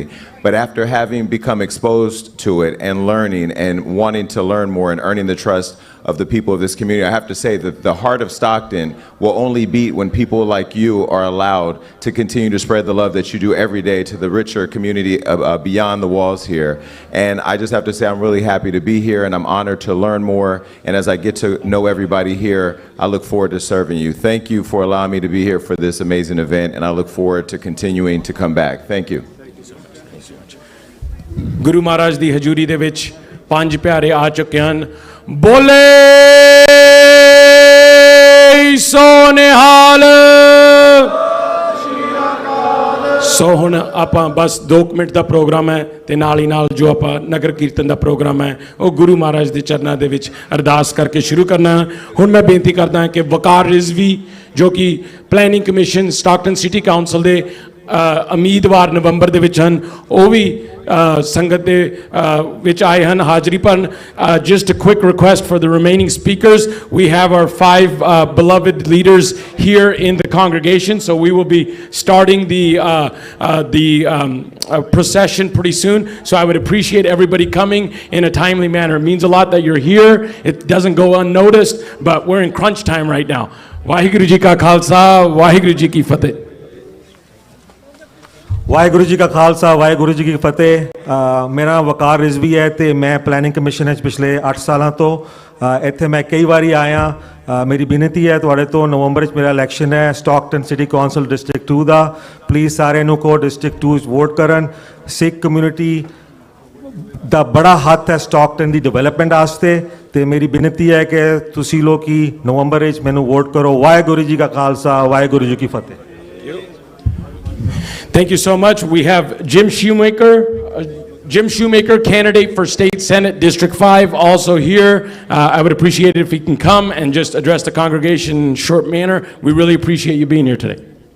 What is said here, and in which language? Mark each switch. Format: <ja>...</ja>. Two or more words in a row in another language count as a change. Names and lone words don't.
<en>But after having become exposed to it and learning and wanting to learn more and earning the trust of the people of this community, I have to say that the heart of Stockton will only beat when people like you are allowed to continue to spread the love that you do every day to the richer community beyond the walls here. And I just have to say I'm really happy to be here, and I'm honored to learn more. And as I get to know everybody here, I look forward to serving you. Thank you for allowing me to be here for this amazing event, and I look forward to continuing to come back. Thank you.</en> <pa>ਗੁਰੂ ਮਹਾਰਾਜ ਦੀ ਹਜ਼ੂਰੀ ਦੇ ਵਿੱਚ ਪੰਜ ਪਿਆਰੇ ਆ ਚੁੱਕੇ ਹਨ। ਬੋਲੇ ਸੋਨਿਹਾਲ। ਸੋ ਹੁਣ ਆਪਾਂ ਬਸ 2 ਮਿੰਟ ਦਾ ਪ੍ਰੋਗਰਾਮ ਹੈ ਤੇ ਨਾਲ ਹੀ ਨਾਲ ਜੋ ਆਪਾਂ ਨਗਰ ਕੀਰਤਨ ਦਾ ਪ੍ਰੋਗਰਾਮ ਹੈ ਉਹ ਗੁਰੂ ਮਹਾਰਾਜ ਦੇ ਚਰਨਾਂ ਦੇ ਵਿੱਚ ਅਰਦਾਸ ਕਰਕੇ ਸ਼ੁਰੂ ਕਰਨਾ ਹੈ। ਹੁਣ ਮੈਂ ਬੇਨਤੀ ਕਰਦਾ ਹਾਂ ਕਿ ਵਕਾਰ ਰਿਜ਼ਵੀ ਜੋ ਕਿ</pa> <en>planning commission</en> <pa>ਸਟਾਕਟਨ ਸਿਟੀ ਕਾਉਂਸਲ ਦੇ ਉਮੀਦਵਾਰ ਨਵੰਬਰ ਦੇ ਵਿੱਚ ਹਨ, ਉਹ ਵੀ ਸੰਗਤ ਦੇ ਵਿੱਚ ਆਏ ਹਨ ਹਾਜ਼ਰੀ ਭਰਨ।</pa> <en>Just a quick request for the remaining speakers. We have our 5 beloved leaders here in the congregation, so we will be starting the procession pretty soon. So I would appreciate everybody coming in a timely manner. It means a lot that you're here. It doesn't go unnoticed, but we're in crunch time right now.</en> <pa>ਵਾਹਿਗੁਰੂ ਜੀ ਕਾ ਖਾਲਸਾ, ਵਾਹਿਗੁਰੂ ਜੀ ਕੀ ਫਤਿਹ। ਵਾਹਿਗੁਰੂ ਜੀ ਕਾ ਖਾਲਸਾ ਵਾਹਿਗੁਰੂ ਜੀ ਕੀ ਫਤਿਹ। ਮੇਰਾ ਨਾਮ ਵਕਾਰ ਰਿਜ਼ਵੀ ਹੈ ਤੇ ਮੈਂ</pa> <en>planning commission</en> <pa>ਵਿੱਚ ਪਿਛਲੇ 8 ਸਾਲਾਂ ਤੋਂ ਇੱਥੇ ਮੈਂ ਕਈ ਵਾਰੀ ਆਇਆ। ਮੇਰੀ ਬੇਨਤੀ ਹੈ ਤੁਹਾਡੇ ਤੋਂ, ਨਵੰਬਰ ਵਿੱਚ ਮੇਰਾ ਇਲੈਕਸ਼ਨ ਹੈ ਸਟਾਕਟਨ ਸਿਟੀ ਕੌਂਸਲ ਡਿਸਟ੍ਰਿਕਟ 2 ਦਾ। ਪਲੀਜ਼ ਸਾਰਿਆਂ ਨੂੰ ਕਹੋ ਡਿਸਟ੍ਰਿਕਟ 2 ਵੋਟ ਕਰਨ।</pa> <en>Sikh community</en> <pa>ਦਾ ਬੜਾ ਹੱਥ ਹੈ ਸਟਾਕਟਨ ਦੀ ਡਿਵੈਲਪਮੈਂਟ ਵਾਸਤੇ ਤੇ ਮੇਰੀ ਬੇਨਤੀ ਹੈ ਕਿ ਤੁਸੀਂ ਲੋਕੀ ਨਵੰਬਰ ਵਿੱਚ ਮੈਨੂੰ ਵੋਟ ਕਰੋ। ਵਾਹਿਗੁਰੂ ਜੀ ਕਾ ਖਾਲਸਾ ਵਾਹਿਗੁਰੂ ਜੀ ਕੀ ਫਤਿਹ।</pa> <en>Thank you so much. We have Jim Shoemaker, candidate for State Senate District 5, also here. I would appreciate it if he can come and just address the congregation in a short manner. We really appreciate you being here today.</en>